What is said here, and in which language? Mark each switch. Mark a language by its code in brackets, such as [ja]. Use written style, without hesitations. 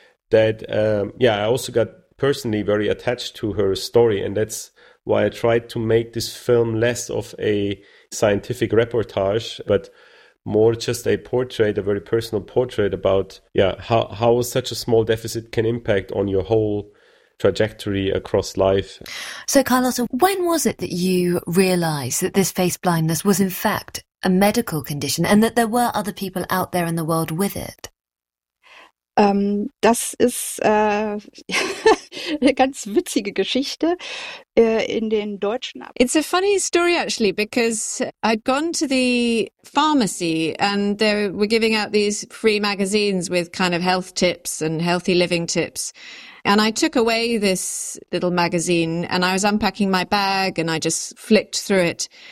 [en] that I also got personally very attached to her story, and that's why I tried to make this film less of a scientific reportage but more just a portrait, a very personal portrait about how such a small deficit can impact on your whole trajectory across life. So Carlotta, when was it that you realized that this face blindness was in fact a medical condition and that there were other people out there in the world with it? [de] Das ist eine ganz witzige Geschichte in den deutschen. [en] It's a funny story actually, because I'd gone to the pharmacy and they were giving out these free magazines with kind of health tips and healthy living tips. And I took away this little magazine and I was unpacking my bag and I just flicked through it.